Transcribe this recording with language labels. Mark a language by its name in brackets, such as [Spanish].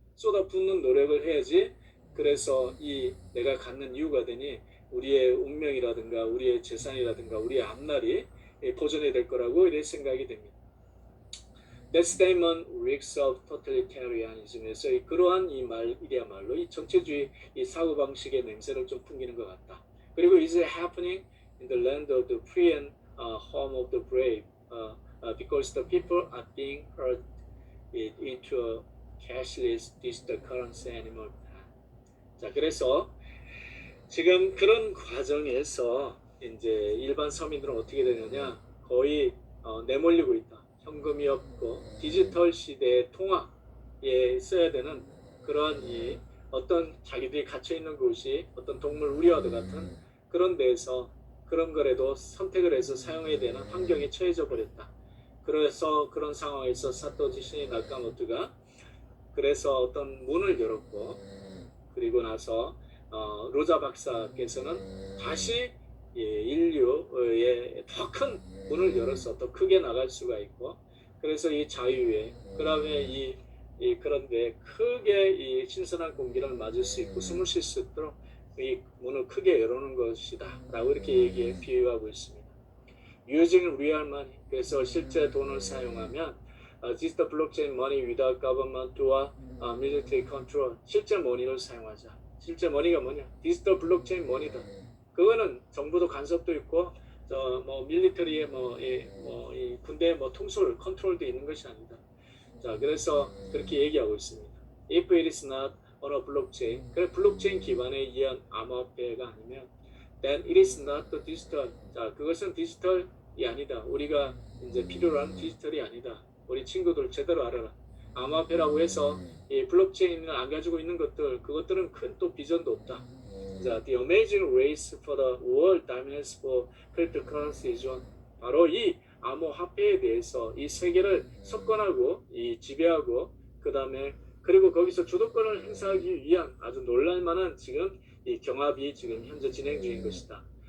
[Korean] 쏟아 붓는 노력을 해야지. 그래서 이 내가 갖는 이유가 되니 우리의 운명이라든가 우리의 재산이라든가 우리의 앞날이 보존이 될 거라고 이렇게 생각이 됩니다. [English] That statement reeks of totalitarianism [Korean] 에서 그러한 이 말이야말로 이 정체주의 이 사고방식의 냄새를 좀 풍기는 것 같다. 그리고 [English] is happening in the land of the free and home of the brave because the people are being herded into a cashless digital currency anymore. [Korean] 자, 그래서 지금 그런 과정에서 이제 일반 서민들은 어떻게 되느냐, 거의 내몰리고 있다. 현금이 없고 디지털 시대의 통화에 써야 되는 그런 이 어떤 자기들이 갇혀 있는 곳이 어떤 동물 우리와도 같은 그런 데에서 그런 거라도 선택을 해서 사용해야 되는 환경에 처해져 버렸다. 그래서 그런 상황에서 사토시 신이 나카모토가 그래서 어떤 문을 열었고, 그리고 나서 로자 박사께서는 다시 인류의 더 큰 문을 열어서 더 크게 나갈 수가 있고, 그래서 이 자유에 그다음에 그런데 크게 이 신선한 공기를 맞을 수 있고 숨을 쉴 수 있도록 이 문을 크게 열어놓은 것이다 라고 이렇게 비유하고 있습니다. [English] Using real money, [Korean] 그래서 실제 돈을 사용하면 [English] digital blockchain money without government와 military control, [Korean] 실제 머니를 사용하자. 실제 머니가 뭐냐? 디지털 블록체인 머니다. 그거는 정부도 간섭도 있고 뭐 밀리터리의 이 군대 통솔 컨트롤도 있는 것이 아니다. 자, 그래서 그렇게 얘기하고 있습니다. [English] If it is not on a blockchain, [Korean] 그래 블록체인 기반에 의한 암호화폐가 아니면 [English] then it is not the digital. [Korean] 자, 그것은 디지털이 아니다. 우리가 이제 필요로 하는 디지털이 아니다. 우리 친구들 제대로 알아라. 암호화폐라고 해서 이 블록체인을 안 가지고 있는 것들, 그것들은 큰 또 비전도 없다. 자, [English] the amazing race for the world dominance for cryptocurrencies on, [Korean] 바로 이 암호화폐에 대해서 이 세계를 석권하고 이 지배하고 그다음에 그리고 거기서 주도권을 행사하기 위한 아주 놀랄만한 지금 이 경합이 지금 현재 진행 중인 것이다.